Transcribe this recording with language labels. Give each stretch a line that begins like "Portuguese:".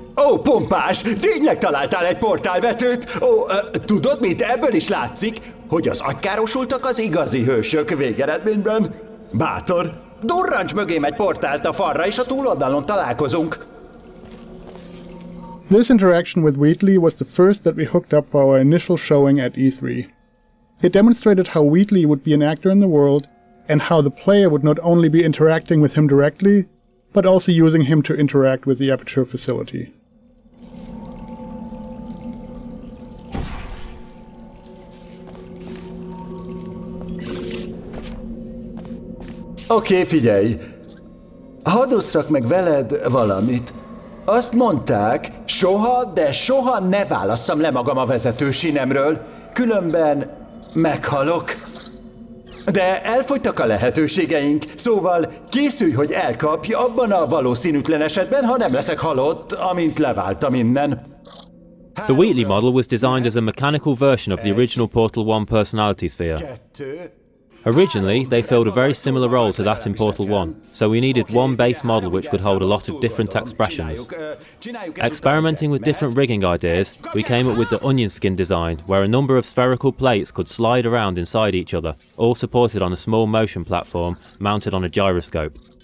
Hungarian: Ó, pompás! Tényleg találtál egy portálvetőt? Ó, tudod mit? Ebből is látszik, hogy az agykárosultak az igazi hősök végeredményben. Bátor! Durrancs mögém egy portált a falra, és a túloldalon találkozunk.
English: This interaction with Wheatley was the first that we hooked up for our initial showing at E3. It demonstrated how Wheatley would be an actor in the world, and how the player would not only be interacting with him directly, but also using him to interact with the Aperture facility.
Hungarian: Oké, figyelj! Hadd osszak meg veled valamit. Azt mondták, soha, de soha ne válasszam le magam a vezető sínemről, különben meghalok. De elfogytak a lehetőségeink, szóval készülj, hogy elkapj abban a valószínűtlen esetben, ha nem leszek halott, amint leváltam innen.
English: The Wheatley model was designed as a mechanical version of the original Portal 1 personality sphere. Originally, they filled a very similar role to that in Portal 1, so we needed one base model which could hold a lot of different expressions. Experimenting with different rigging ideas, we came up with the onion skin design, where a number of spherical plates could slide around inside each other, all supported on a small motion platform mounted on a gyroscope.